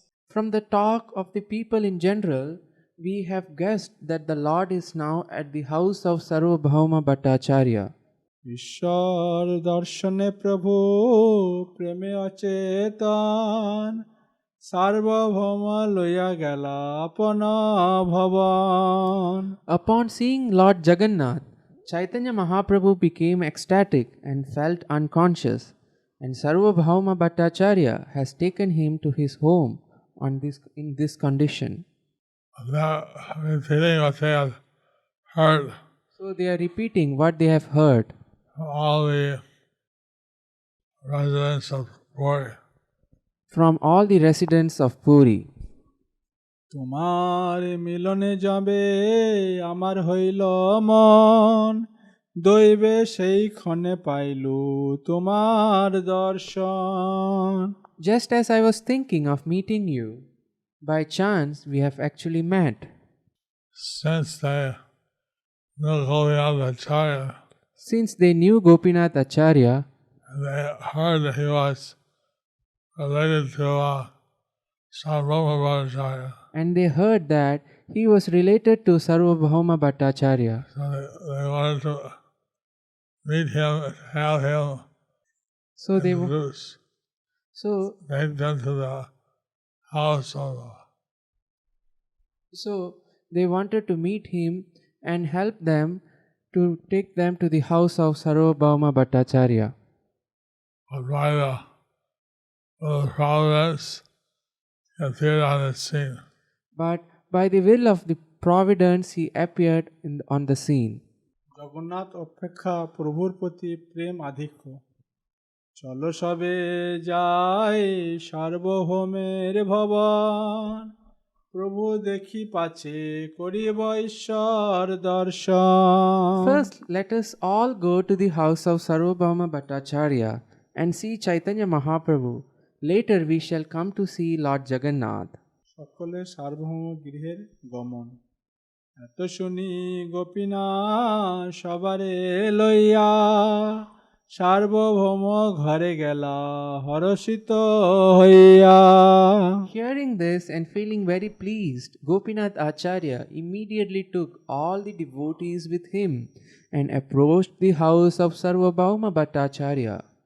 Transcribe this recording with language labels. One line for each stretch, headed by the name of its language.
English: From the talk of the people in general, we have guessed that the Lord is now at the house of Sarvabhauma Bhattacharya.
Bangla: ঈশ্বর দর্শনে প্রভু প্রেমে অচেতন সার্বভৌম লইয়া গেলা আপন ভবন।
English: Upon seeing Lord Jagannath, Chaitanya Mahaprabhu became ecstatic and felt unconscious, and Sarvabhauma Bhattacharya has taken him to his home in this condition. Now, repeating what they have heard So they are repeating what they have heard from all the residents of Puri. from all the residents of Puri.
Bangla: তোমার মিলনে যাবে আমার হইল মন দৈবে সেই ক্ষণে পাইলু তোমার দর্শন।
English: Just as I was thinking of meeting you, by chance we have actually met. Since they knew Gopinathacharya, Since they knew Gopinath Acharya, and they heard that he was related to Sarvabhauma Bhattacharya, and they heard that he was related to Sarvabhauma Bhattacharya. so they wanted to meet him and have him So they introduce. so Take them to the house of so they wanted to meet him and help them to take them to the house of Sarvabhauma Bhattacharya. but by the providence he appeared on the scene. But by the will of the providence he appeared on the scene.
Bangla: Jagannath অপেক্ষা প্রভুর প্রতি প্রেম আধিক্য চলো সবে যাই সার্বভৌমের ভবন প্রভু দেখি পাছে করিব ঈশ্বর দর্শন।
English: First, let us all go to the house of Sarvabhauma Bhattacharya and see Chaitanya Mahaprabhu. Later we shall come to see Lord Jagannath.
Bangla: সকলে সার্বভৌম গৃহের গমন এত শুনি গোপীনা সবারে লইয়া সার্বভৌম ঘরে গেলা হরষিত হইয়া।
English: Hearing this and feeling very pleased, Gopinath Acharya immediately took all the devotees with him and approached the house of Sarvabhauma Bhattacharya.